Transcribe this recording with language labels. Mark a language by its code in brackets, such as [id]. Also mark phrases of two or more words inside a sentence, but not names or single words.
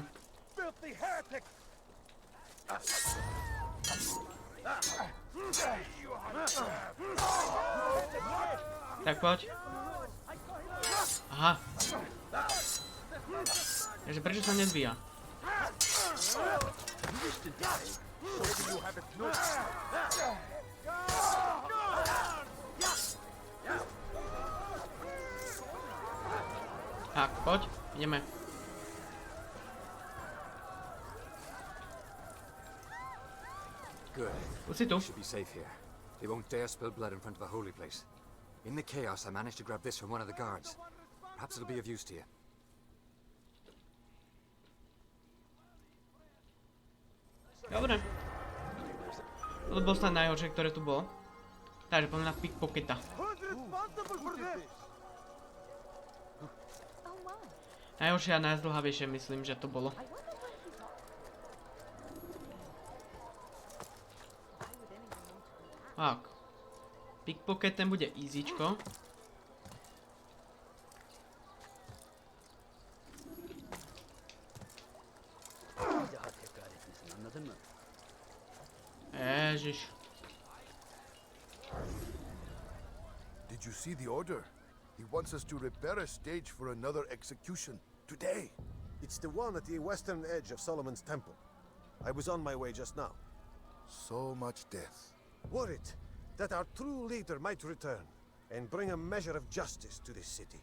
[en] Filthy heretic. [sk] Tak poď. Aha. Takže prečo sa nezbíja? [en] Maybe you have it no. [sk] Tak, poď, ideme. [en] Good. [sk] Už si tu. [en] We should be safe here. They won't dare spill blood in front of a holy place. In the chaos, I managed to grab this from one of the guards. Perhaps it'll be of use to you. [sk] Dobre. Toto bolo snad najhoršie, ktoré tu bolo. Takže poďme na pickpocketa. [en] Who's responsible for this? [sk] Najhoršie a najzdĺhavejšie myslím, že to bolo. Tak. Pickpocket ten bude easyčko. Ježiš. [en] Did you see the order? He wants us to repair a stage for another execution. Today. It's the one at the western edge of Solomon's temple. I was on my way just now. So much death. Worried that our true leader might return and bring a measure of justice to this city.